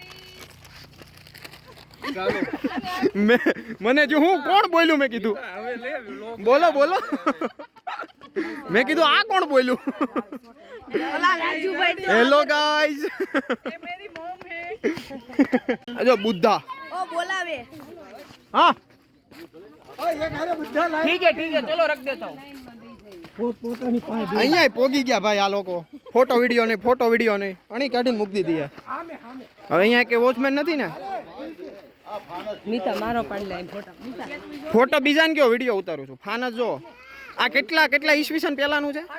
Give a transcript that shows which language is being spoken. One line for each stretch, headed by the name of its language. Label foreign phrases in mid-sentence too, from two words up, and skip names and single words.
Gujarati: મને જો હું કોણ બોલ્યું મેં કીધું બોલો બોલો મેં કીધું આ કોણ બોલ્યું.
English: Hello guys
Gujarati: જો બુદ્ધા ઓ બોલાવે.
Hindi: हाँ ठीक है चलो रख देता हूँ.
Gujarati: અહીંયા પોગી ગયા ભાઈ આ લોકો. ફોટો વિડીયો નહીં અણી કાઢીને મૂકી દીધી. હવે અહીંયા કે વોચમેન નથી ને. ફોટો બીજાને કયો વિડીયો ઉતારું છું. ફાનસ જો આ કેટલા ઈસવીસન પહેલાનું છે.